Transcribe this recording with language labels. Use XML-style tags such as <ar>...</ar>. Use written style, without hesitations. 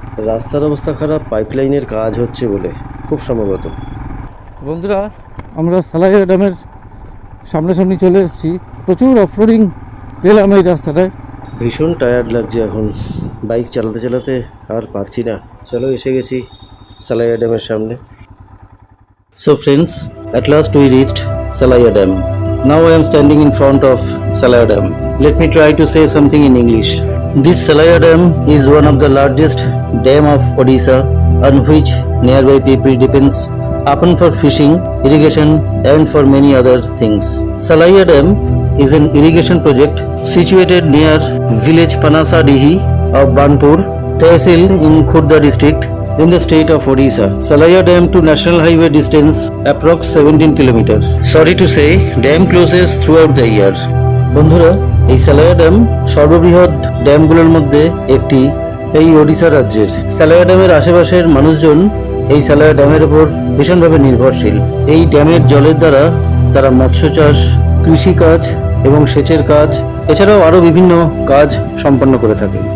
<bn>রাস্তার অবস্থা খারাপ, পাইপলাইনের কাজ হচ্ছে বলে খুব সম্ভবত। বন্ধুরা, আমরা সালাইয়া ড্যামের সামনাসামনি চলে এসেছি। প্রচুর অফরোডিং পেলাম এই রাস্তাটায়। ভীষণ টায়ার্ড লাগছে এখন, বাইক চালাতে চালাতে আর পারছি না। চলো এসে গেছি সালাইয়া ড্যামের সামনে।</bn> <en>So friends, at last we reached Salaya Dam. Now I am standing in front of Salaya Dam. Let me try to say something in English. This Salaya Dam is one of the largest dam of Odisha, on which nearby people depends upon for fishing, irrigation and for many other things. Salaya Dam is an irrigation project situated near village Panasadihi of Banpur, Tehsil in Khurda district in the state of Odisha. Salaya Dam to National Highway distance approx 17 km. Sorry to say, dam closes throughout the year.</en> <bn>বন্ধুরা, এই সালায়া dam সর্ববৃহৎ ড্যামগুলোর মধ্যে একটি এই ওড়িশা রাজ্যের। সালায়া ড্যামের আশেপাশের মানুষজন এই সালায়া ড্যামের উপর ভীষণভাবে নির্ভরশীল। এই ড্যামের জলের দ্বারা তারা মৎস্য চাষ, কৃষিকাজ এবং সেচের কাজ, এছাড়াও আরও বিভিন্ন কাজ সম্পন্ন করে থাকে।</bn>